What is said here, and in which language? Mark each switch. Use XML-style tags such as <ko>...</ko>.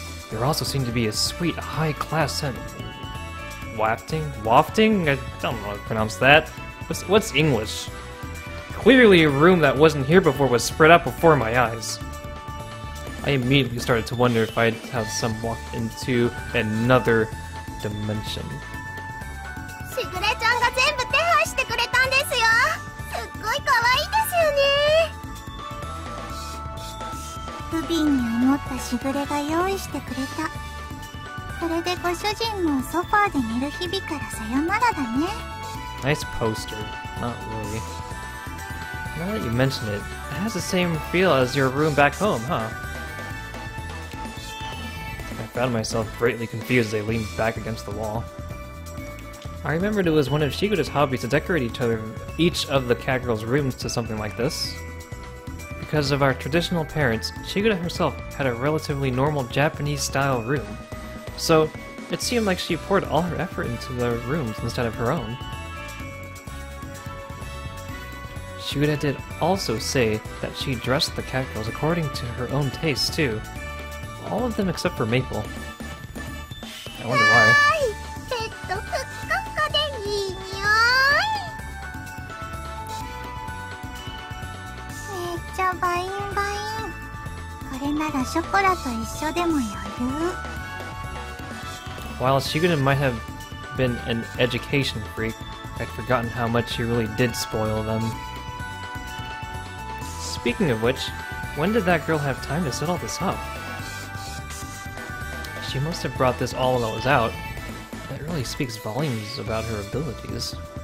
<en>There also seemed to be a sweet, high-class scent. Wafting? I don't know how to pronounce that. What's English? Clearly a room that wasn't here before was spread out before my eyes. I immediately started to wonder if I'd have some walked into another dimension.</en> <ja>しぐれちゃんが全部手配してくれたんですよ。すっごい可愛いですよね。不憫に思ったしぐれが用意してくれた。これでご主人もソファーで寝る日々からさよならだね。</ja> <en>Nice poster. Not really. Now that you mention it, it has the same feel as your room back home, huh? I found myself greatly confused as I leaned back against the wall. I remembered it was one of Shigura's hobbies to decorate each of the cat girls' rooms to something like this. Because of our traditional parents, Shigura herself had a relatively normal Japanese-style room. So, it seemed like she poured all her effort into the rooms instead of her own. Shigura did also say that she dressed the cat girls according to her own tastes too. All of them except for Maple. I wonder why.</en> <ja>ペットふっかふかでいい匂い。めっちゃバインバイン。これならショコラと一緒でも余裕。</ja> <en>While Shigura might have been an education freak, I'd forgotten how much she really did spoil them. Speaking of which, when did that girl have time to set all this up? She must have brought this all while it was out. That really speaks volumes about her abilities.</en>